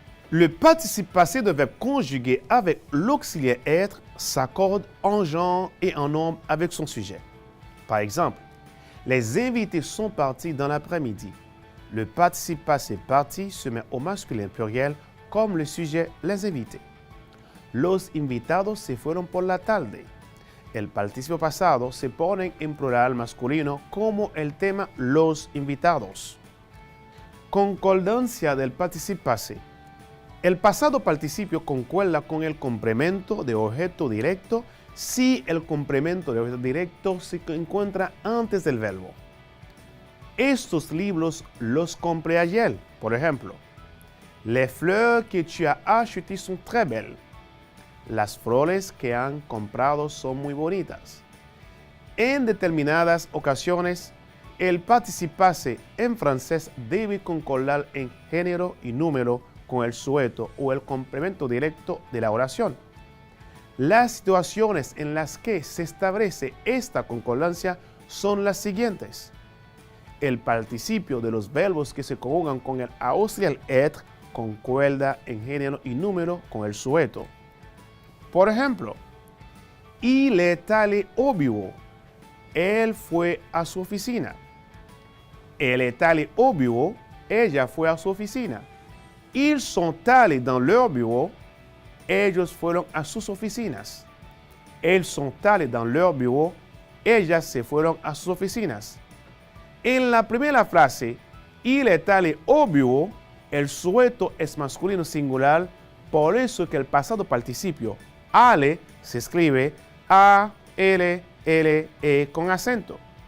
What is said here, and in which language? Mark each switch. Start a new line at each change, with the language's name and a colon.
French: Le participe passé de verbe conjugué avec l'auxiliaire être s'accorde en genre et en nombre avec son sujet. Par exemple, les invités sont partis dans l'après-midi. Le participe passé parti se met au masculin pluriel comme le sujet les invités.
Spanish: Los invitados se fueron por la tarde. El participio pasado se pone en plural masculino como el tema los invitados. Concordancia del participe passé. El pasado participio concuerda con el complemento de objeto directo si el complemento de objeto directo se encuentra antes del verbo. Estos libros los compré ayer, por ejemplo.
French: Les fleurs que tu as achetées sont très belles.
Spanish: Las flores que han comprado son muy bonitas. En determinadas ocasiones, el participe passé en francés debe concordar en género y número con el sujeto o el complemento directo de la oración. Las situaciones en las que se establece esta concordancia son las siguientes. El participio de los verbos que se conjugan con el auxiliar être concuerda en género y número con el sujeto. Por ejemplo,
French: il est allé au bureau.
Spanish: Él fue a su oficina.
French: Elle est allée au bureau.
Spanish: Ella fue a su oficina.
French: Ils sont allés dans leur bureau.
Spanish: Ellos fueron a sus oficinas.
French: Elles sont allées dans leur bureau.
Spanish: Ellas se fueron a sus oficinas. En la primera frase,
French: il est allé au bureau,
Spanish: el sujeto es masculino singular, por eso que el pasado participio aller se escribe A-L-L-E con acento.